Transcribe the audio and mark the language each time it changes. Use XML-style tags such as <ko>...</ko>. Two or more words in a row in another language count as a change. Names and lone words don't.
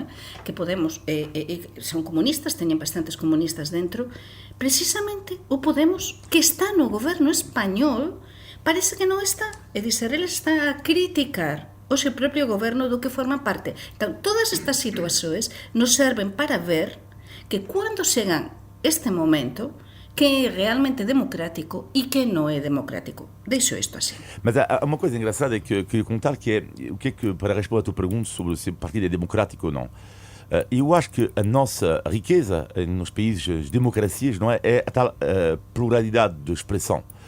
<gl>Que Podemos son comunistas, teñen bastantes comunistas dentro, precisamente o Podemos, que está no goberno español, parece que non está. É dizer, eles están a criticar o seu propio goberno do que forman parte. Então, todas estas situações nos serven para ver que cando chegan este momento, que é realmente democrático e que não é democrático. Deixo isto assim.</gl> <pt>Mas há uma coisa engraçada que eu queria contar, que é o que é que, para responder à tua pergunta sobre se o partido é democrático ou não, eu acho que a nossa riqueza nos países de democracias, não é, é a tal pluralidade de expressão.</pt>